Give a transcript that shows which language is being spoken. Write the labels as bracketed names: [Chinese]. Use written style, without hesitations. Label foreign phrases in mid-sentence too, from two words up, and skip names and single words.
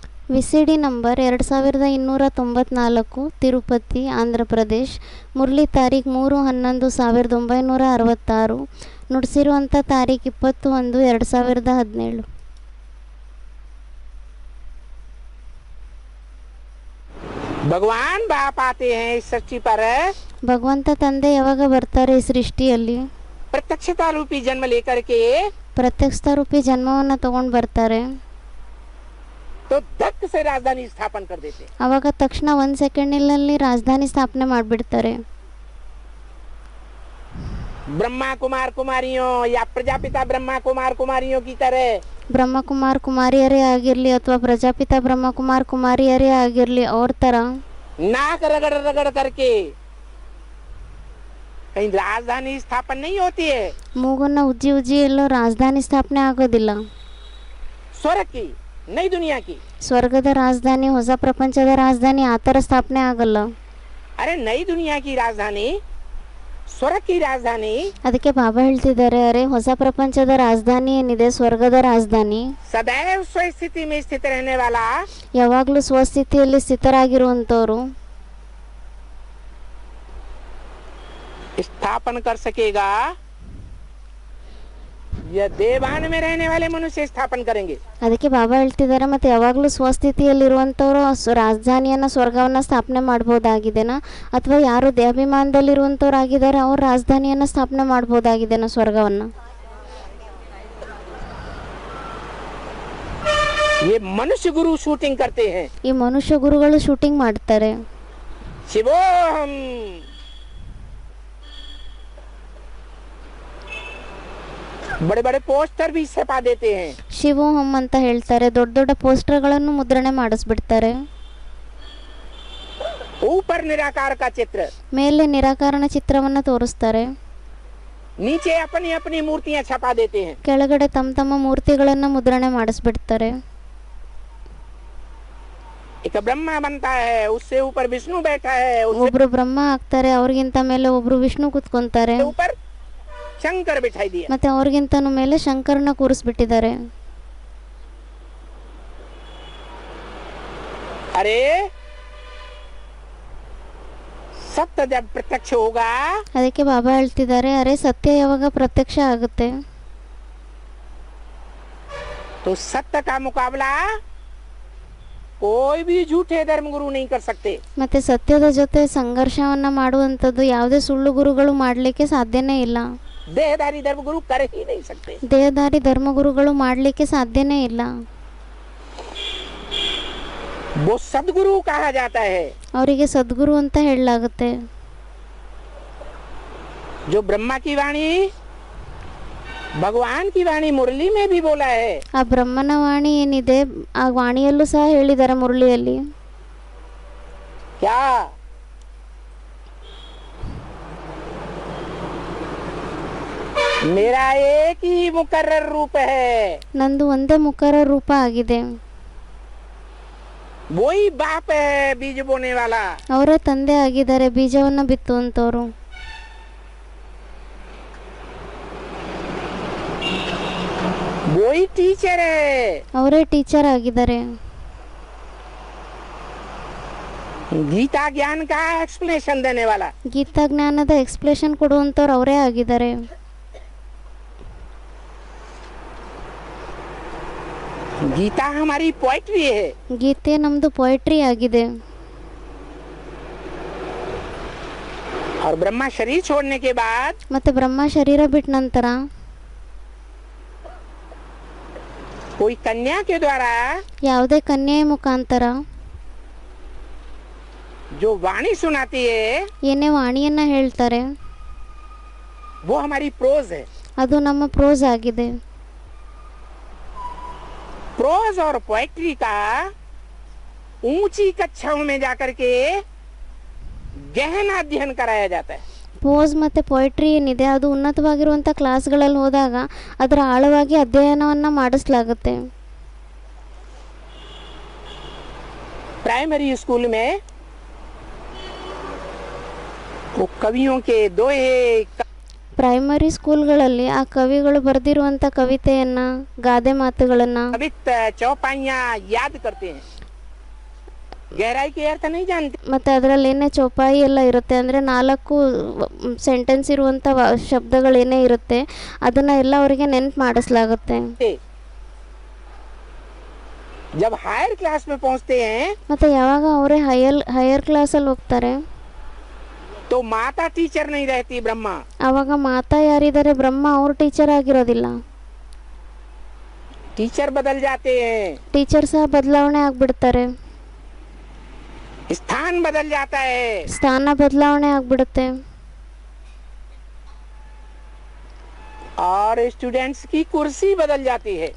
[English] VCD number [Kannada] 2294 ತಿರುಪತಿ ಆಂಧ್ರ ಪ್ರದೇಶ್. ಮುರಳಿ ತಾರೀಖು 3/11/1966. ನುಡಿಸಿರುವಂಥ ತಾರೀಖು 20/1/2017. [Hindi] भगवान बाप आते हैं इस सृष्टि पर [Kannada] ಭಗವಂತ ತಂದೆ ಯಾವಾಗ ಬರ್ತಾರೆ ಈ ಸೃಷ್ಟಿಯಲ್ಲಿ? [Hindi] प्रत्यक्षता रूपी जन्म लेकर के, [Kannada] ಪ್ರತ್ಯಕ್ಷ ರೂಪಿ ಜನ್ಮವನ್ನು ತಗೊಂಡು ಬರ್ತಾರೆ. [Hindi] तो धक से राजधानी स्थापन कर देते हैं। [Kannada] ಅವಾಗ ತಕ್ಷಣ 1 ಸೆಕೆಂಡ್ನಲ್ಲಿ ರಾಜಧಾನಿ ಸ್ಥಾಪನೆ ಮಾಡಿಬಿಡ್ತಾರೆ. [Hindi] ब्रह्मा कुमार कुमारियों या प्रजापिता ब्रह्मा कुमार कुमारियों की तरह [Kannada] ಬ್ರಹ್ಮಕುಮಾರ್ ಕುಮಾರಿಯರೇ ಆಗಿರಲಿ ಅಥವಾ ಪ್ರಜಾಪಿತ ಬ್ರಹ್ಮಕುಮಾರ್ ಕುಮಾರಿಯರೇ ಆಗಿರಲಿ, ಅವ್ರ ಥರ [Hindi] नाक रगड़ रगड़ करके कहीं राजधानी स्थापन नहीं होती है। [Kannada] ಮೂಗನ್ನ ಉಜ್ಜಿ ಉಜ್ಜಿ ಎಲ್ಲೋ ರಾಜಧಾನಿ ಸ್ಥಾಪನೆ ಆಗೋದಿಲ್ಲ. [Hindi] स्वर्ग की नई दुनिया की, [Kannada] ಸ್ವರ್ಗದ ರಾಜಧಾನಿ, ಹೊಸ ಪ್ರಪಂಚದ ರಾಜಧಾನಿ ಆ ಥರ ಸ್ಥಾಪನೆ ಆಗಲ್ಲ. [Hindi] अरे नई दुनिया की राजधानी, स्वर्ग की राजधानी [Kannada] ಅದಕ್ಕೆ ಬಾಬಾ ಹೇಳ್ತಿದ್ದಾರೆ, ಅರೆ ಹೊಸ ಪ್ರಪಂಚದ ರಾಜಧಾನಿ ಏನಿದೆ, ಸ್ವರ್ಗದ ರಾಜಧಾನಿ [Hindi] सदैव स्वस्थिति में स्थित रहने वाला, [Kannada] ಯಾವಾಗಲೂ ಸ್ವಸ್ಥಿತಿಯಲ್ಲಿ ಸ್ಥಿತರಾಗಿರುವಂಥವ್ರು [Hindi] स्थापन कर सकेगा। यह देवान में रहने वाले मनुष्य स्थापन करेंगे। [Kannada] ಅದಕ್ಕೆ ಬಾಬಾ ಹೇಳ್ತಿದ್ದಾರೆ, ಮತ್ತು ಯಾವಾಗಲೂ ಸ್ವಸ್ಥಿತಿಯಲ್ಲಿರುವಂಥವ್ರು ರಾಜಧಾನಿಯನ್ನು ಸ್ವರ್ಗವನ್ನು ಸ್ಥಾಪನೆ ಮಾಡ್ಬೋದಾಗಿದೆನಾ, ಅಥವಾ ಯಾರು ದೇಹಾಭಿಮಾನದಲ್ಲಿರುವಂಥವ್ರು ಆಗಿದ್ದಾರೆ ಅವ್ರು ರಾಜಧಾನಿಯನ್ನು ಸ್ಥಾಪನೆ ಮಾಡ್ಬೋದಾಗಿದೆನಾ ಸ್ವರ್ಗವನ್ನು? [Hindi] ये मनुष्य गुरु शूटिंग करते हैं। [Kannada] ಈ ಮನುಷ್ಯ ಗುರುಗಳು ಶೂಟಿಂಗ್ ಮಾಡ್ತಾರೆ. [Hindi] शिवोहम बड़े बड़े पोस्टर भी छपा देते हैं। [Kannada] ಶಿವೋಹಂ ಅಂತ ಹೇಳ್ತಾರೆ, ದೊಡ್ಡ ದೊಡ್ಡ ಪೋಸ್ಟರ್ಗಳನ್ನು ಮುದ್ರಣೆ ಮಾಡಿಸ್ಬಿಡ್ತಾರೆ. [Hindi] ऊपर निराकार का चित्र, [Kannada] ಮೇಲೆ ನಿರಾಕರಣ ಚಿತ್ರವನ್ನು ತೋರಿಸ್ತಾರೆ, [Hindi] नीचे अपनी अपनी मूर्तियां छपा देते हैं। [Kannada] ಕೆಳಗಡೆ ತಮ್ಮ ತಮ್ಮ ಮೂರ್ತಿಗಳನ್ನು ಮುದ್ರಣೆ ಮಾಡಿಸ್ಬಿಡ್ತಾರೆ. [Hindi] एक ब्रह्मा बनता है, उससे ऊपर विष्णु बैठा है, [Kannada] ಒಬ್ರು ಬ್ರಹ್ಮ ಆಗ್ತಾರೆ, ಅವ್ರಿಗಿಂತ ಮೇಲೆ ಒಬ್ರು ವಿಷ್ಣು ಕೂತ್ಕೊಂತಾರೆ, [Hindi] उससे ऊपर शंकर बिठाई दिया। [Kannada] ಮತ್ತೆ ಅವ್ರಿಗಿಂತನೂ ಮೇಲೆ ಶಂಕರನ ಕೂರಿಸ್ಬಿಟ್ಟಿದ್ದಾರೆ. [Hindi] अरे सत्य जब प्रत्यक्ष होगा [Kannada] ಅದಕ್ಕೆ ಬಾಬಾ ಹೇಳ್ತಿದ್ದಾರೆ, ಅರೆ ಸತ್ಯ ಯಾವಾಗ ಪ್ರತ್ಯಕ್ಷ ಆಗುತ್ತೆ, [Hindi] तो सत्य का मुकाबला कोई भी झूठे धर्म गुरु नहीं कर सकते। [Kannada] ಮತ್ತೆ ಸತ್ಯದ ಜೊತೆ ಸಂಘರ್ಷವನ್ನ ಮಾಡುವಂಥದ್ದು ಯಾವುದೇ ಸುಳ್ಳು ಗುರುಗಳು ಮಾಡಲಿಕ್ಕೆ ಸಾಧ್ಯನೇ ಇಲ್ಲ. [Hindi] देहधारी धर्म गुरु कर ही नहीं सकते। [Kannada] ದೇಹಧಾರಿ ಧರ್ಮಗುರುಗಳು ಮಾಡಲಿಕ್ಕೆ ಸಾಧ್ಯನೇ ಇಲ್ಲ. [Hindi] वो सदगुरु कहा जाता है, [Kannada] ಅವರಿಗೆ ಸದ್ಗುರು ಅಂತ ಹೇಳಲಾಗುತ್ತೆ. [Hindi] जो ब्रह्मा की वाणी भगवान की वाणी मुरली में भी बोला है। [Kannada] ಆ ಬ್ರಹ್ಮನ ವಾಣಿ ಏನಿದೆ, ಆ ವಾಣಿಯಲ್ಲೂ ಸಹ ಹೇಳಿದ್ದಾರೆ ಮುರಳಿಯಲ್ಲಿ. [Hindi] क्या मेरा एक ही मुकर्रर रूप है, [Kannada] ನಂದು ಒಂದೇ ಮುಖರ ರೂಪ ಆಗಿದೆ. [Hindi] वही बाप है बीज बोने वाला, [Kannada] ಅವರೇ ತಂದೆ ಆಗಿದ್ದಾರೆ, ಬೀಜವನ್ನು ಬಿತ್ತುವಂಥವ್ರು. [Hindi] वही टीचर है, [Kannada] ಅವರೇ ಟೀಚರ್ ಆಗಿದ್ದಾರೆ. [Hindi] गीता ज्ञान का एक्सप्लेनेशन देने वाला, [Kannada] ಗೀತಾ ಜ್ಞಾನದ ಎಕ್ಸ್ಪ್ಲೇಷನ್ ಕೊಡುವಂಥವ್ರು ಅವರೇ ಆಗಿದ್ದಾರೆ. [Hindi] गीता हमारी पोइट्री है। [Kannada] ಗೀತೆ ನಮ್ದು ಪೊಯಟ್ರಿ ಆಗಿದೆ. [Hindi] और ब्रह्मा शरीर छोड़ने के बाद [Kannada] ಮತ್ತೆ ಬ್ರಹ್ಮ ಶರೀರ ಬಿಟ್ಟ ನಂತರ [Hindi] कोई कन्या के द्वारा [Kannada] ಯಾವುದೇ ಕನ್ಯೆಯ ಮುಖಾಂತರ [Hindi] जो वाणी सुनाती है [Kannada] ಏನೇ ವಾಣಿಯನ್ನ ಹೇಳ್ತಾರೆ, [Hindi] वो हमारी प्रोज है। [Kannada] ಅದು ನಮ್ಮ ಪ್ರೋಸ್ ಆಗಿದೆ. [Hindi] प्रोज और पोएट्री का ऊंची कक्षाओं में जाकर के गहन अध्ययन कराया जाता है। [Kannada] ಪೋಸ್ ಮತ್ತು ಪೊಯಟ್ರಿ ಏನಿದೆ, ಅದು ಉನ್ನತವಾಗಿರುವಂಥ ಕ್ಲಾಸ್ಗಳಲ್ಲಿ ಹೋದಾಗ ಅದರ ಆಳವಾಗಿ ಅಧ್ಯಯನವನ್ನು ಮಾಡಿಸಲಾಗುತ್ತೆ. [English] primary school [Hindi] में वो कवियों के दोहे, [English] primary schoolಗಳಲ್ಲಿ [Kannada] ಆ ಕವಿಗಳು ಬರೆದಿರುವಂಥ ಕವಿತೆಯನ್ನು, ಗಾದೆ ಮಾತುಗಳನ್ನು, [Hindi] कविता चौपाइयाँ याद करते हैं। गहराई के अर्थ नहीं जानते। [Kannada] ಮತ್ತು ಅದರಲ್ಲಿ ಏನೇ ಚೌಪಾಯಿ ಎಲ್ಲ ಇರುತ್ತೆ ಅಂದರೆ 4 ಸೆಂಟೆನ್ಸ್ ಇರುವಂಥ ಶಬ್ದಗಳೇನೇ ಇರುತ್ತೆ ಅದನ್ನು ಎಲ್ಲ ಅವರಿಗೆ ನೆನ್ಪು ಮಾಡಿಸಲಾಗುತ್ತೆ. [Hindi] जब [English] higher class [Hindi] में पहुंचते हैं [Kannada] ಮತ್ತು ಯಾವಾಗ ಅವರೇ [English] higher classಅಲ್ಲಿ [Kannada] ಹೋಗ್ತಾರೆ [Hindi] तो माता टीचर नहीं रहती, ब्रह्मा। [Kannada] ಆವಾಗ ಮಾತಾ ಯಾರಿದ್ದಾರೆ, ಬ್ರಹ್ಮ ಅವ್ರ ಟೀಚರ್ ಆಗಿರೋದಿಲ್ಲ, [Hindi] टीचर बदल जाते हैं, [Kannada] ಟೀಚರ್ ಸಹ ಬದಲಾವಣೆ ಆಗಿಬಿಡ್ತಾರೆ, [Hindi] स्थान बदल जाता है, [Kannada] ಸ್ಥಾನ ಬದಲಾವಣೆ ಆಗಿಬಿಡುತ್ತೆ. [Hindi] और स्टूडेंट्स की कुर्सी बदल जाती है।